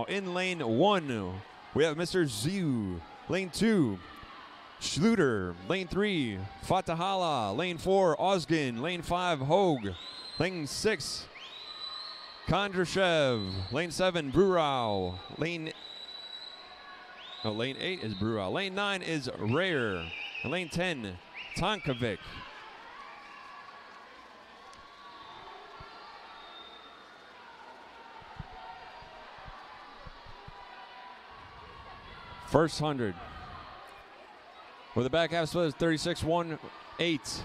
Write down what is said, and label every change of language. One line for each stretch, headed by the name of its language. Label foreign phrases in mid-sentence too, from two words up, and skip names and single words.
English: In lane 1, we have Mr. Ziu. Lane 2, Schluter. Lane 3, Fatahala. Lane 4, Osgin. Lane 5, Hogue. Lane 6, Kondrashev. Lane 7, Brurau. Lane 8 is Brurau. Lane 9 is Rare. And lane 10, Tonkovic. First 100. With the back half split is 36.18.